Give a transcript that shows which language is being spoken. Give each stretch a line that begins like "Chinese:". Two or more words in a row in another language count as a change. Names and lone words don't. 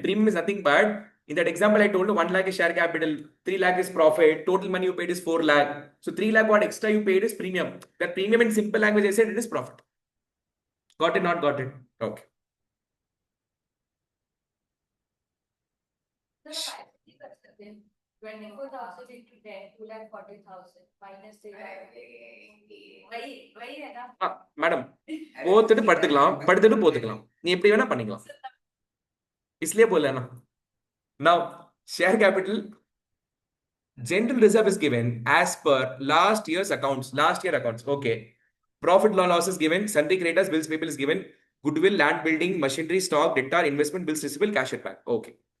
English: Premium is nothing but, in that example I told you 1 lakh is share capital, 3 lakh is profit, total money you paid is 4 lakh. So 3 lakh what extra you paid is premium. That premium in simple language I said it is profit. Got it, not got it? Okay. So 24,000 into 10, 2,40,000 minus 3
Hindi: वही है ना.
Tamil: मैडम போத்துட்டு படுத்துக்கலாம் போத்துக்கலாம் நீ எப்படி வேணா பண்ணிக்கலாம்
Hindi: इसलिए बोला ना.
English: Now share capital general reserve is given as per last year accounts. Okay. Profit loss is given, sundry creditors, bills payable is given, goodwill, land building, machinery, stock, debtor, investment, bills receivable, cash at bank. Okay.